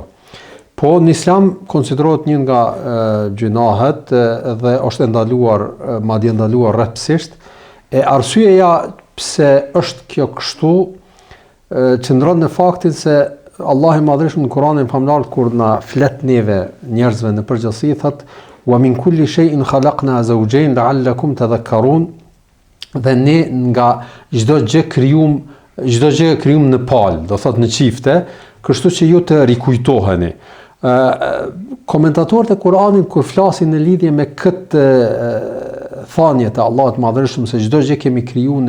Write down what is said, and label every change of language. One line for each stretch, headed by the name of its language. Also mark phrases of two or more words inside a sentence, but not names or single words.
Albanian: Po në Islam konsiderohet një nga gjunahet dhe është ndaluar, madje ndaluar rreptësisht. E arsyeja pse është kjo kështu qëndron në faktin se Allah i madhreshëm në Kur'anin famlar kur na flet neve njerëzve në përgjithësi thot
Arabic: ومن كل شيء خلقنا زوجين لعلكم تذكرون,
Albanian: dhe ne nga çdo gjë krijum në palë, do thot në çifte, kështu që ju të rikujtoheni. Komentatorët e Kur'anit kur flasin në lidhje me këtë thënie të Allahut të madhreshëm se çdo gjë kemi krijuar